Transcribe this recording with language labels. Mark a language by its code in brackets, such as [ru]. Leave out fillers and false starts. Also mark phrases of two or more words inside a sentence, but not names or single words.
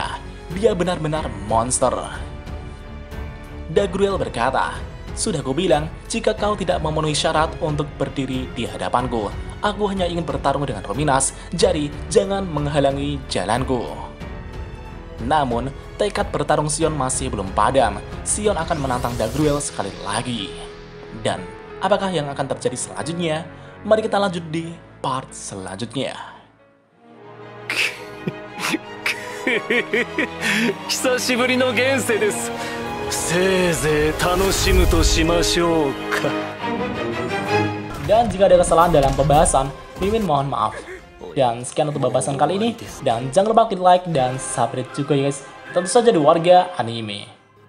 [id] Dia benar-benar monster. Dagruel berkata, "Sudah kubilang, jika kau tidak memenuhi syarat untuk berdiri di hadapanku, aku hanya ingin bertarung dengan Ruminas, jadi jangan menghalangi jalanku." Namun, tekad bertarung Sion masih belum padam. Sion akan menantang Dagruel sekali lagi. Dan, apakah yang akan terjadi selanjutnya? Mari kita lanjut di part selanjutnya. [ja] 久しぶりの現世です。せいぜい楽しむとしましょうか。 [id] Dan jika ada kesalahan dalam pembahasan, Mimin mohon maaf. Dan sekian untuk pembahasan kali ini. Dan jangan lupa klik like dan subscribe juga ya guys. Tentu saja di Warga Anime.